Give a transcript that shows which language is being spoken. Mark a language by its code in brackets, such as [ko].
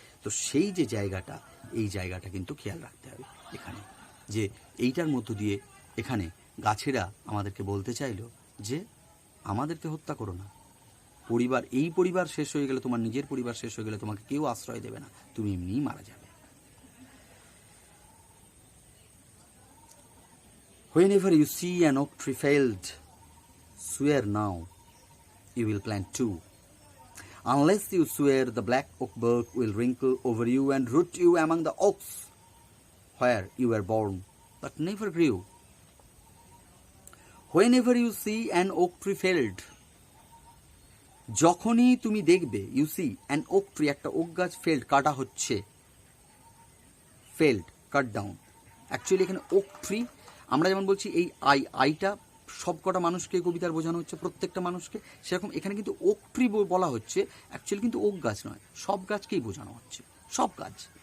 [bn] তো সেই যে জায়গাটা, এই জায়গাটা কিন্তু খেয়াল রাখতে হবে এখানে, যে এইটার মধ্য দিয়ে এখানে গাছেরা আমাদেরকে বলতে চাইলো যে আমাদেরকে হত্যা করো না। পরিবার, এই পরিবার শেষ হয়ে গেলে, তোমার নিজের পরিবার শেষ হয়ে গেলে তোমাকে কেউ আশ্রয় দেবে না, তুমি এমনিই মারা যাবে। [en] Whenever you see an oak tree felled, swear now you will plant two. Unless you swear, the black oak bark will wrinkle over you and root you among the oaks where you were born but never grew. Whenever you see an oak tree felled, [bn] যখনই তুমি দেখবে, [en] you see an oak tree, [bn] একটা okay গাছ failed, কাটা হচ্ছে, failed, [en] Cut down. [bn] Actually এখানে okay tree, আমরা যেমন বলছি এই আইটা সব কটা মানুষকে কবিতার বোঝানো হচ্ছে, প্রত্যেকটা মানুষকে, সেরকম এখানে কিন্তু ওক ট্রি বলা হচ্ছে, অ্যাকচুয়ালি কিন্তু ওক গাছ নয়, সব গাছকেই বোঝানো হচ্ছে, সব গাছ।